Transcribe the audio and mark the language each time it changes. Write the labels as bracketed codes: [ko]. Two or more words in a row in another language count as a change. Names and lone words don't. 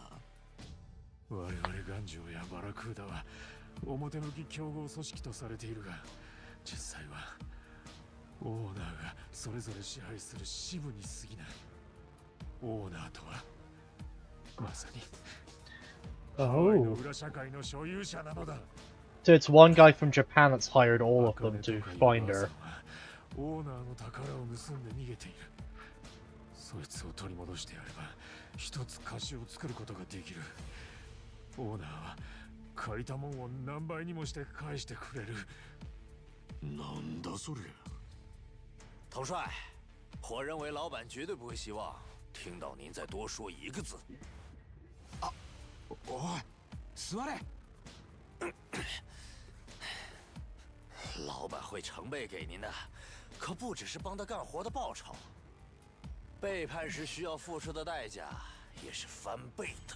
[ja] 我々頑丈やバラクーダは表向き競合組織とされているが、実際はオーナーがそれぞれ支配する支部に過ぎない。オーナーとはまさにハワイの裏社会の所有者なのだ。 [en] So it's one guy from Japan that's hired all of them to find her. [ja] オーナーの宝を盗んで逃げている。そいつを取り戻してやれば一つ菓子を作ることができる。オーナーは借りたもんを何倍にもして返してくれる。なんだそれ。 [zh] 统帅，我认为老板绝对不会希望听到您再多说一个字。 [ja] おい、座れ。 [zh] 老板会成倍给您的，可不只是帮他干活的报酬，背叛时需要付出的代价也是翻倍的。